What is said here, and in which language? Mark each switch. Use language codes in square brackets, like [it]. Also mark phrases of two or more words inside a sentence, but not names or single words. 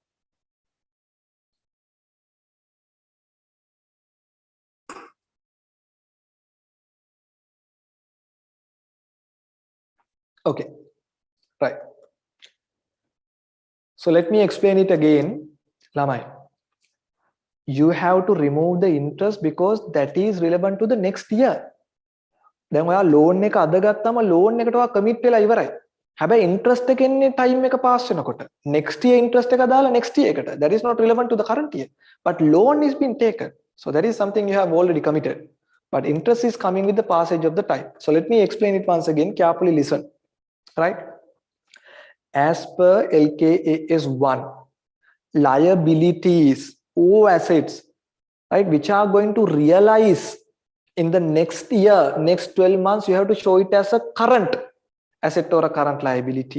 [en] Okay, right. So let me explain it again. Lamai, you have to remove the interest because that is relevant to the next year. Then we are loan [si] එක අද ගත්තම loan එකට ඔයා commit වෙලා ඉවරයි. හැබැයි interest එක එන්නේ time එක pass වෙනකොට. [en] Next year interest [si] එක දාලා [en] next year එකට. That is not relevant to the current year. But loan is being taken. So that is something you have already committed. But interest is coming with the passage of the time. So let me explain it once again. Carefully listen. Right? As per LKAS 1, liabilities or assets, right, which are going to realize in the next year, next 12 months, you have to show it as a current asset or a current liability.